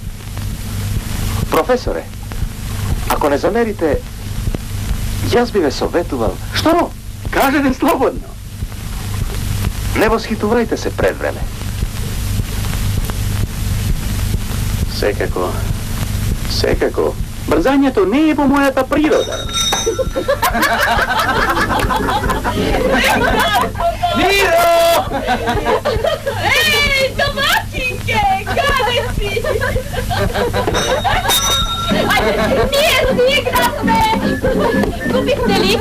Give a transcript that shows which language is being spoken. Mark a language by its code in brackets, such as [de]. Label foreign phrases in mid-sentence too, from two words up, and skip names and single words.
[mk] Професоре, ако не замерите, јас би ве советувал. Што? Кажете слободно. Не восхитувајте се пред време. Секако. Брзањето не е во мојата природа. Миро! Еј, домаќинке, каде си? [sr] Nije gradove! [mk] Куписте ли?